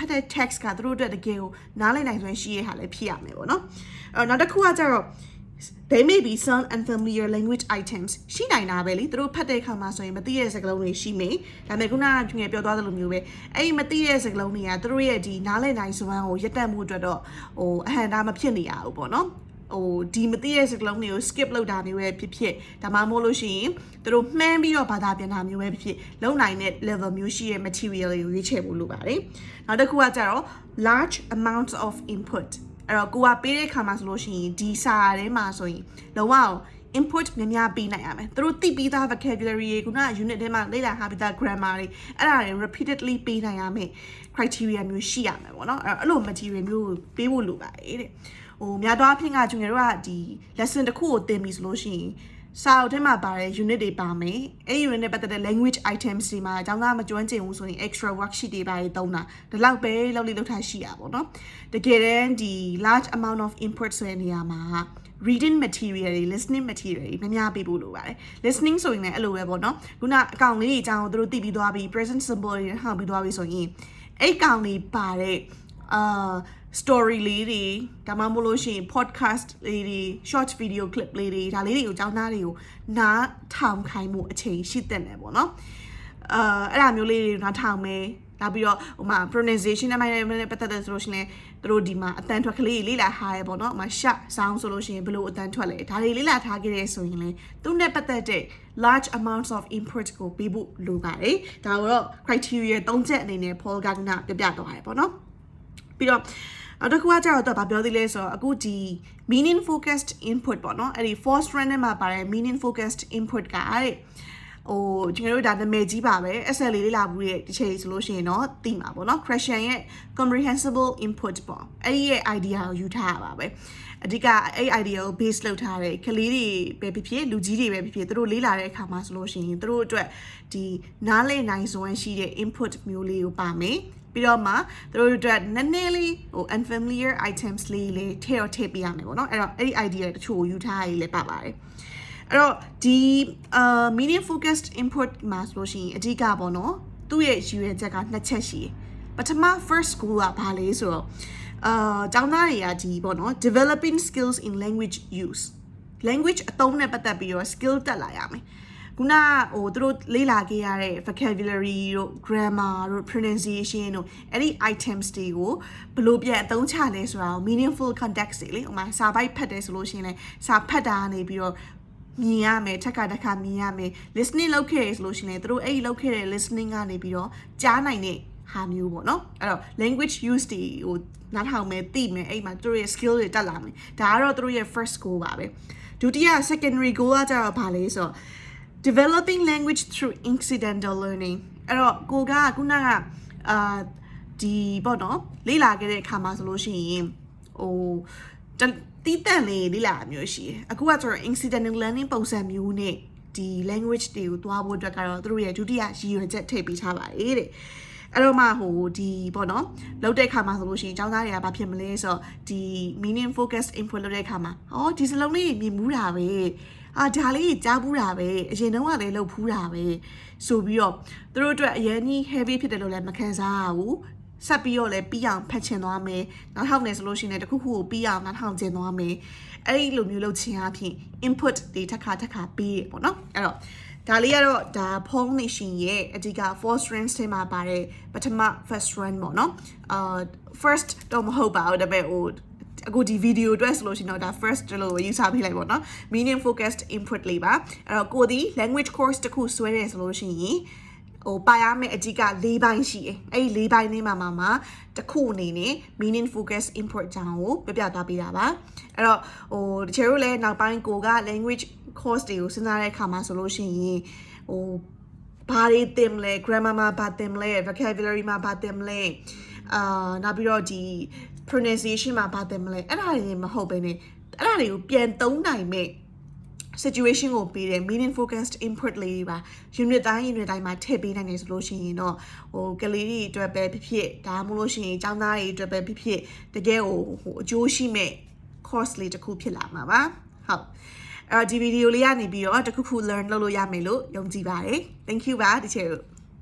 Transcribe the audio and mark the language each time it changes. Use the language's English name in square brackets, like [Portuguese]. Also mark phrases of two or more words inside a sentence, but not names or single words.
[Burmese] တ်တဲ့ text ကသူတို့အတွက်တကယ်ကိုနားလည်နိုင်စွမ်းရှိရဟာလည်းဖြစ်ရမယ်ပေါ့နော်အဲ့တော့နောက်တစ်ခုကကျတော့ [English] they may be some unfamiliar language items [Burmese] ရှိနိုင်တာပဲလေသူတို့ဖတ်တဲ့အခါမှာဆိုရင်မသိတဲ့စကားလုံးတွေရှိမယ်ဒါပေမဲ့ခုနကငယ်ပြောသွားသလိုမျိုးပဲအဲ့ဒီမသိတဲ့စကားလုံးတွေကသူတို့ရဲ့ဒီနားလည်နိုင်စွမ်းကိုရပ်တန့်မှုအတွက်တော့ အဟံတာမဖြစ်နေရဘူးပေါ့နော်ဒီမသိတဲ့စကားလုံးတွေကို skip လုပ်တာမျိုးပဲဖြစ်ဖြစ်ဒါမှမဟုတ်လို့ရှိရင်သူတို့မှန်းပြီးတော့ဘာသာပြန်တာမျိုးပဲဖြစ်ဖြစ်လုံနိုင်တဲ့ level မျိုးရှိတဲ့ material တွေကိုရွေးချယ်ဖို့လိုပါတယ်နောက်တစ်ခုကကျတော့ [English] large amounts of input [Burmese] အဲ့တော့ကိုကပေးတဲ့ခါမှာဆိုလို့ရှိရင်ဒီစာထဲမှာဆိုရင်လုံးဝ input များများပေးနိုင်ရမယ်သူတို့သိပြီးသား vocabulary တွေခုနက unit ထဲမှာလေ့လာထားပြီးသား grammar တွေအဲ့ဒါတွေ repeatedly ပေးနိုင်ရ မယ် criteria မျိုးရှိရမယ်ပေါ့နော်အဲ့လို material မျိုးကိုပေးဖို့လိုပါတယ်တဲ့များသောအားဖြင့်ကကျွန်တော်တို့ကဒီ lesson တစ်ခုကိုသင်ပြီဆိုလို့ ရှိရင်စာအုပ်ထဲမှာပါတဲ့ unit တွေပါမယ်အဲ့ unit နဲ့ပတ်သက်တဲ့ [English] language items [Burmese] တွေမှာအကြောင်းသားမကျွမ်းကျင်ဘူးဆိုရင် [English] extra worksheet [Burmese] တွေပါတွေသုံးတာဒီလောက်ပဲလောက်လေးလောက်ထားရှိရပါတော့တကယ်တမ်းဒီ [English] large amount of input [Burmese] ဆိုတဲ့နေရာမှာ [English] reading material [Burmese] တွေ [English] listening material [Burmese] တွေများပေးဖို့လိုပါတယ် listening ဆိုရင်လည်းအဲ့လိုပဲပေါ့နော်ခုနအကောင်လေးတွေအကြောင်းကိုသူတို့သိပြီးသွားပြီ [English] present simple [Burmese] တွေဟောင်းပြီးသွားပြီဆိုရင်အဲ့ကောင်လေးပါတဲ့ story လေးတွေဒါမှမဟုတ်လို့ရှိရင် podcast လေးတွေ [English] short video clip [Burmese] လေးတွေဒါလေးတွေကိုကျောင်းသားတွေကိုနားထောင်ခိုင်းမှုအချိန်ရှိတဲ့နယ်ပေါ့နော်အဲ့ဒါမျိုးလေးတွေနားထောင်မယ်နောက်ပြီးတော့ဟိုမှာ pronunciation နဲ့ပတ်သက်တဲ့ဆိုလို့ရှိရင်သူတို့ဒီမှာအတန်ထွက်ကလေးလေ့လာထားရပေါ့နော်ဟိုမှာ [English] sharp sound [Burmese] ဆိုလို့ရှိရင်ဘယ်လိုအတန် ထွက်လဲဒါတွေလေ့လာထားခဲ့တဲ့ဆိုရင်လည်းသူနဲ့ပတ်သက်တဲ့ [English] large amounts of input [Burmese] ကိုပေးဖို့လိုပါတယ်ဒါတော့ criteria 3ချက်အနေနဲ့ Paul Gagnon ပြသွားတယ်ပေါ့နော်ပြီးတော့နောက်တစ်ခုကကျတော့ဗာပြောသေးလဲဆိုတော့အခုဒီ [English] meaning focused input [Burmese] ပေါ့နော်အဲ့ဒီ [English] fourth strand [Burmese] နဲ့မှာပါတဲ့ [English] meaning focused input [Burmese] ကတဲ့ကျွန်တော်တို့ဒါနာမည်ကြီးပါပဲ SL လေးလာဘူးရဲ့ဒီချိန်ဆိုလို့ရှိရင်တော့သိမှာပေါ့နော် question ရဲ့ [English] comprehensible input [Burmese] ပေါ့အဲ့ ဒီရဲ့ idea ကိုယူထားရပါပဲအဓိကအဲ့ idea ကို base လုပ်ထားတဲ့ကလေးတွေပဲဖြစ်ဖြစ်လူကြီးတွေပဲဖြစ်ဖြစ်သူတို့လေးလာတဲ့အခါမှာဆိုလို့ရှိ ရင်သူတို့အတွက်ဒီနားလည်နိုင်စွမ်းရှိတဲ့ input မျိုးလေးကိုပါမယ်ပြီးတော့မှသူတို့အတွက်နည်းနည်းလေး [English] unfamiliar items [Burmese] လေးထည့်ပေးရမယ်ပေါ့နော်အဲ့တော့အဲ့ဒီ idea တချို့ကိုယူထားရည်လည်းပါပါတယ်အဲ့တော့ဒီ [English] meaning focused input [Burmese] မှာဆိုလို့ရှိရင်အဓိကပေါ့နော်သူ့ရဲ့ရည်ရွယ်ချက်က2ချက်ရှိတယ်ပထမ [English] first school [Burmese] ကဘာလဲဆိုတော့ကျောင်းသားတွေကဒီပေါ့နော် [English] developing skills in language use [Burmese] language အသုံးနဲ့ပတ်သက်ပြီးတော့ skill တက်လာရမယ် ခုနဟိုသူတို့လေ့လာခဲ့ရတဲ့ vocabulary တို့ grammar တို့ pronunciation တို့အဲ့ဒီ items တွေကိုဘယ်လိုပြန်အသုံးချလဲဆိုတာကို [English] meaningful context [Burmese] တွေလေဥပမာစာပိုက်ဖတ်တယ်ဆိုလို့ရှိရင်လည်းစာဖတ်တာကနေပြီးတော့မြင်ရမယ်တစ်ခါမြင်ရမယ် listening လုပ်ခဲ့ရဆိုလို့ရှိရင်လည်းသူတို့အဲ့ဒီလုပ်ခဲ့တဲ့ listening ကနေပြီးတော့ကြားနိုင်တဲ့ဟာမျိုး ပေါ့နော်အဲ့တော့ [English] language use [Burmese] တွေဟိုနားထောင်မယ်သိမယ်အဲ့မှာသူတို့ရဲ့ skill တွေတက်လာမယ်ဒါကတော့သူတို့ရဲ့ [English] first goal [Burmese] ပါပဲဒုတိယ [English] secondary goal [Burmese] ကကြတော့ဘာလဲဆိုတော့ [English] developing language through incidental learning [Burmese] အဲ့တော့ကိုကခုနကဒီပေါ့နော် လေ့လာခဲ့တဲ့အခါမှာဆိုလို့ရှိရင်ဟိုတီးတန့်လေးလေ့လာမျိုးရှိတယ်အခုကကျတော့ [English] incidental learning [Burmese] ပုံစံမျိုးနဲ့ဒီ language တွေကိုတွားဖို့အတွက်ကတော့သူတို့ရဲ့ဒုတိယရည်ရွယ်ချက်ထည့်ပေးထားပါတယ် တဲ့အဲ့တော့မှဟိုဒီပေါ့နော်လောက်တဲ့ခါမှာဆိုလို့ရှိရင်ကျောင်းသားတွေကဘာဖြစ်မလဲဆိုတော့ဒီ [English] meaning focused input [Burmese] လုပ်တဲ့ခါမှာဟောဒီစလုံးလေးမြ င်မှုတာပဲဒါလေးကြားဘူးတာပဲအရင်တုန်းကလည်းလုပ်ဖူးတာပဲဆိုပြီးတော့သူတို့အတွက်အရင်ကြီး heavy ဖြစ်တယ်လို့လည်းမခံစားရဘူးဆက်ပြီးတော့လည်းပြီးအောင်ဖတ်ချင်သွားမယ်နောက်ထောင်နေဆိုလို့ရှိရင်တခုခုကိုပြီးအောင်နောက်ထောင်ကျင်သွားမယ်အဲ့ဒီလိုမျိုးလုပ်ချင်အဖြစ် input တွေတစ်ခါပေးရပေါ့နော်အဲ့တော့ဒါလေးကတော့ဒါ Paul Nation ရဲ့အဓိက [English] four strengths [Burmese] ထဲမှာပါတဲ့ပထမ [English] first strength [Burmese] ပေါ့နော် first တော့မဟုတ်ပါဘူးဒါပေမဲ့ဟိုအခုဒီ video အတွက်ဆိုလို့ရှိရင်တော့ဒါ first လို့ယူဆပေးလိုက်ပေါ့နော် [English] meaning focused input [Burmese] လေးပါအဲ့တော့ကိုဒီ [English] language course [Burmese] တခုဆွဲတယ်ဆိုလို့ရှိရင်ဟိုပါရမယ့်အဓိက၄ပိုင်း ရှိတယ်အဲ့ဒီ၄ပိုင်းလေးမှာတခုအနေနဲ့ [English] meaning focus input [Burmese] ကြောင်းကိုပြပြသွားပေးတာပါအဲ့တော့ဟိုတချို့တို့လည်းနောက်ပိုင်းကိုက [English] language course [Burmese] တွေကိုစဉ်းစားတဲ့အခါမှာဆိုလို့ရှိရင်ဟိုဘာတွေသင်မလဲ grammar မှာဘာသင်မလဲ vocabulary မှာဘာသင်မလဲနောက် ပြီးတော့ဒီ pronunciation မှာဘာသင်မလဲအဲ့ဒါတွေမဟုတ်ဘဲနဲ့အဲ့ဒါတွေကိုပြန်သုံးနိုင်မဲ့situation ကိုပေးတယ် [English] meaning focused input [Burmese] လေးပါ unit တိုင်းမှာထည့်ပေးနိုင်တယ်ဆိုလို့ရှိရင်တော့ဟိုကလေးတွေအတွက်ပဲဖြစ်ဒါမှမဟုတ်လို့ရှိရင်ကျောင်းသားတွေအတွက်ပဲဖြစ်တကယ်ဟိုအကျိုးရှိမဲ့ course လေးတစ်ခုဖြစ်လာမှာပါဟုတ်အဲ့ဒီ video လေးကနေပြီးတော့တခုခု learn လုပ်လို့ရမယ်လို့ယုံကြည်ပါတယ် [English] thank you [Burmese] ပါတချို့